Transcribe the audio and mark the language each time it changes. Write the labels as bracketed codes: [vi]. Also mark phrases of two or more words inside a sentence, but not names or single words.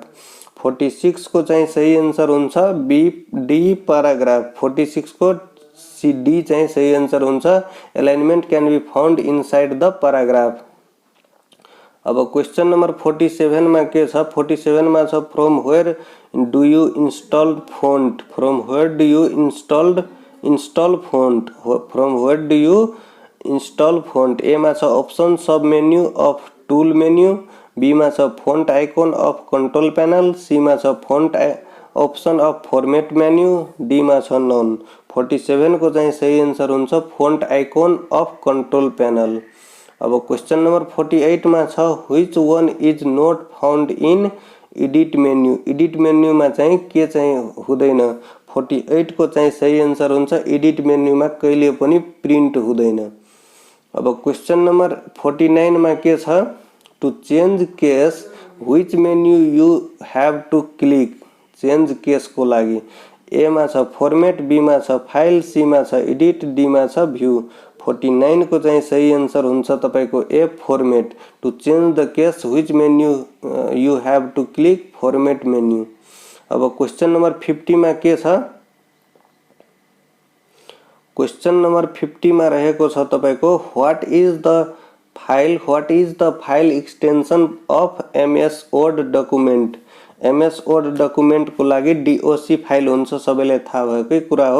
[ne] 46 को चाहिँ सही आन्सर हुन्छ बी, डी प्याराग्राफ। [en] 46 [ne] को सी, डी चाहिँ सही आन्सर हुन्छ, [en] alignment can be found inside the paragraph. [ne] अब [en] question number 47 [ne] मा के छ, 47 मा छ [en] from where do you install font. from where do you install font, from where do you install font. [ne] ए मा छ [en] option sub menu of tool menu, [ne] बी मा छ [en] font icon of control panel, [ne] सी मा छ [en] font option of format menu, [ne] डी मा छ नन। 47 को चाहिँ सही आन्सर हुन्छ [en] font icon of control panel. अब question number 48 [ne] मा छ [en] which one is not found in edit menu. edit menu [ne] मा चाहिँ के चाहिँ हुँदैन। 48 को चाहिँ सही आन्सर हुन्छ [en] edit menu [ne] मा कहिले पनि प्रिन्ट हुँदैन। अब [en] question number [ne] 49 मा के छ, [en] to change case which menu you have to click. change case [ne] को लागि ए मा छ फॉर्मेट, बी मा छ फाइल, सी मा छ एडिट, डी मा छ भ्यू। 49 को चाहिँ सही आन्सर हुन्छ तपाईको ए, फॉर्मेट। [en] to change the case which menu you have to click, format menu. अब question number 50 [ne] मा के छ, [en] question number 50 [ne] मा रहेको छ तपाईको [en] what is the file extension of MS Word document. MS Word document [ne] को लागि [en] doc file [ne] हुन्छ, सबैले थाहा भएकै कुरा हो।